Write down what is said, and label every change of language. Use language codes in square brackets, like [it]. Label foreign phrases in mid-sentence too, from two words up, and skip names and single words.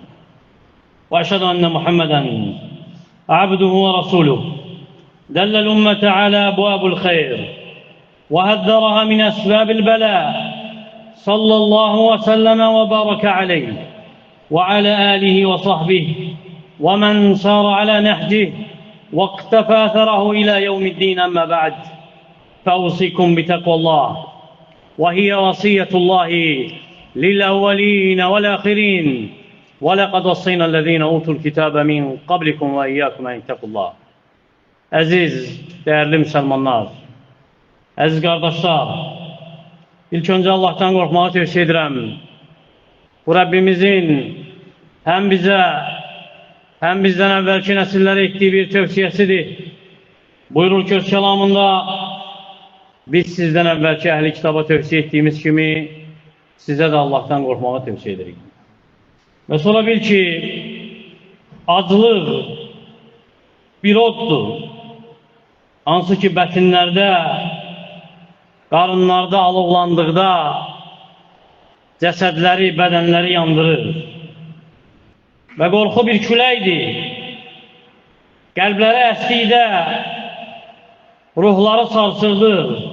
[ar] وأشهد أن محمدًا عبده ورسوله، دل الأمة على أبواب الخير وهذرها من أسباب البلاء، صلى الله وسلم وبارك عليه وعلى آله وصحبه ومن سار على نهجه واقتفى أثره إلى يوم الدين. أما بعد، فأوصيكم بتقوى الله، وهي وصية الله للأولين والآخرين، ولقد وصينا الذين أوتوا الكتاب من قبلكم وإياكم أن اتقوا الله. [tr] Aziz, değerli Müslümanlar, aziz kardeşler, ilk önce Allah'tan korkmağı tövsiye ederim. Bu Rabbimizin hem bize hem bizden evvelki nesillere ettiği bir tövsiyesidir. Buyurur ki kelamında, biz sizden evvelki ehli kitaba tövsiye ettiğimiz gibi size de Allah'tan korkmağı tövsiye ederiz. [az] Ve sonra bil ki aclıq bir oddur, hansı ki bətinlərdə, qarınlarda alovlandıqda cəsədləri, bədənləri yandırır. Və qorxu bir küləkdir, qəlbləri əsdikdə ruhları sarsıldır.